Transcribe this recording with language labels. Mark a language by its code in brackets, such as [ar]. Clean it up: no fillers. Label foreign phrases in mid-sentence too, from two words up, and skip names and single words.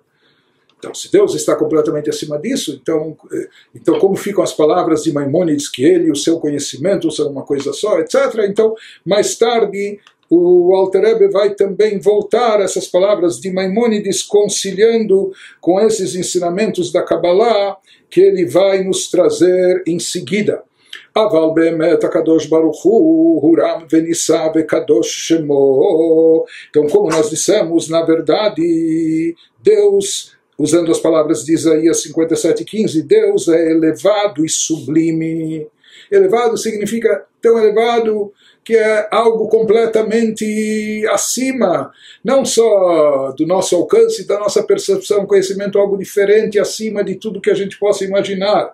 [pt] Então, se Deus está completamente acima disso, então como ficam as palavras de Maimônides, que ele e o seu conhecimento são uma coisa só, etc. Então, mais tarde, o Alter Rebbe vai também voltar a essas palavras de Maimônides, conciliando com esses ensinamentos da Kabbalah, que ele vai nos trazer em seguida. [he] אבל באמת הקדוש ברוך הוא הוא רם ונשא וקדוש שמו. [pt] Então, como nós dissemos, na verdade, Deus, usando as palavras de Isaías 57:15, Deus é elevado e sublime. Elevado significa tão elevado que é algo completamente acima, não só do nosso alcance, da nossa percepção, conhecimento, algo diferente, acima de tudo que a gente possa imaginar.